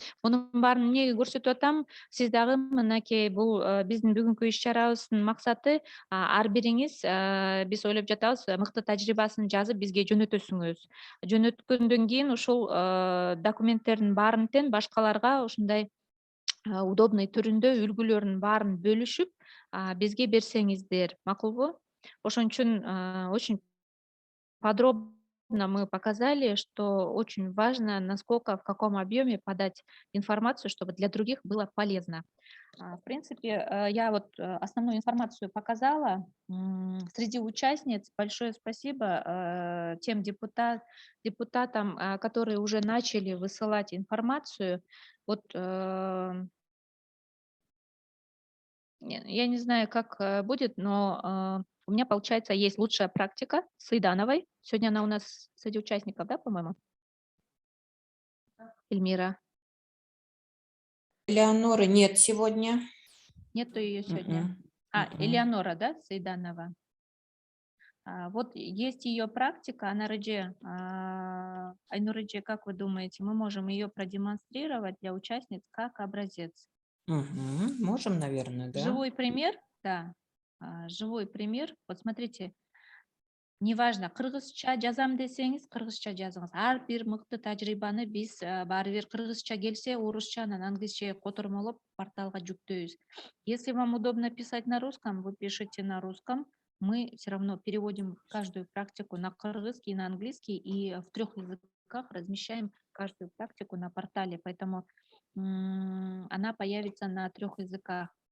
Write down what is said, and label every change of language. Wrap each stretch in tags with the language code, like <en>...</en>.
<ky>Мунун баарын эмнеге көрсөтүп атам? Сиз дагы мынакей бул биздин бүгүнкү иш чарабыздын максаты ар бириңиз биз ойлоп жатабыз, мыкты тажрыйбасын жазып бизге жөнөтөсүңүз. Жөнөткөндөн кийин ушул документтердин баарын тең башкаларга ушундай удобный түрүндө үлгүлөрүнүн баарын бөлүшүп бизге берсеңиздер, макулбу? Ошон үчүн</ky> <ru>очень подробно мы показали, что очень важно, насколько, в каком объеме подать информацию, чтобы для других было полезно. В принципе, я вот основную информацию показала. Среди участниц большое спасибо тем депутатам, которые уже начали высылать информацию. Вот я не знаю, как будет, но у меня, получается, есть лучшая практика с Идановой. Сегодня она у нас среди участников, да, по-моему? Эльмира? Элеоноры нет сегодня. Нету ее сегодня. Мгм. Элеонора, да, Сайданова? Вот есть ее практика, Айнуриджи, как вы думаете, мы можем ее продемонстрировать для участниц как образец? Можем, наверное, да. Живой пример, да, живой пример. Вот смотрите, неважно,</ru> <ky>кыргызча жазам десеңиз, кыргызча жазыңыз. Ар бир мыкты тажрыйбаны биз баары бир кыргызча келсе, орусча, анан англисче котормолоп порталга жүктөйбүз.</ky> <ru>Если вам удобно писать на русском, вы пишите на русском. Мы все равно переводим каждую практику на кыргызский, на английский и в 3 языках размещаем каждую практику на портале, поэтому она появится на 3 языках.</ru>